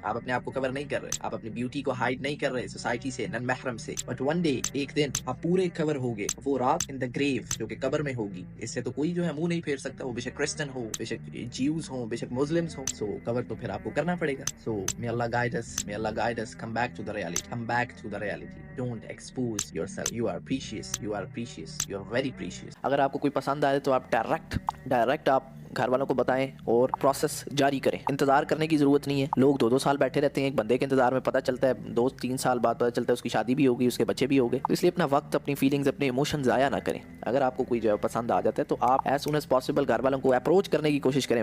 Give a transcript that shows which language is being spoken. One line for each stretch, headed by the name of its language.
Urdu: آپ اپنے آپ کو کور نہیں کر رہے, آپ اپنی بیوٹی کو ہائڈ نہیں کر رہے سوسائٹی سے, نن محرم سے.
English: but one day,
Urdu: ایک دن آپ پورے کور ہوگے, وہ رات
English: in the grave
Urdu: جو کہ قبر میں ہوگی. اس سے تو کوئی جو ہے منہ نہیں پھیر سکتا, وہ بے شک کرسچن ہو, بے شک جیوز ہوں, بے شک مسلمس ہوں. سو کور تو پھر آپ کو کرنا پڑے گا. سو
English: may Allah guide us, may Allah guide us. Come back to the reality, come back to the reality. Don't expose yourself. You are precious, you are precious, you are very precious.
Urdu: اگر آپ کو کوئی پسند آئے تو آپ direct آپ گھر والوں کو بتائیں اور پروسیس جاری کریں. انتظار کرنے کی ضرورت نہیں ہے. لوگ 2 سال بیٹھے رہتے ہیں ایک بندے کے انتظار میں, پتہ چلتا ہے 2-3 سال بعد پتہ چلتا ہے اس کی شادی بھی ہو گئی, اس کے بچے بھی ہو گئے. تو اس لیے اپنا وقت, اپنی فیلنگز, اپنے ایموشنز ضائع نہ کریں. اگر آپ کو کوئی جو ہے پسند آ جاتا ہے تو آپ
English: as soon as possible
Urdu: گھر والوں کو اپروچ کرنے کی کوشش کریں.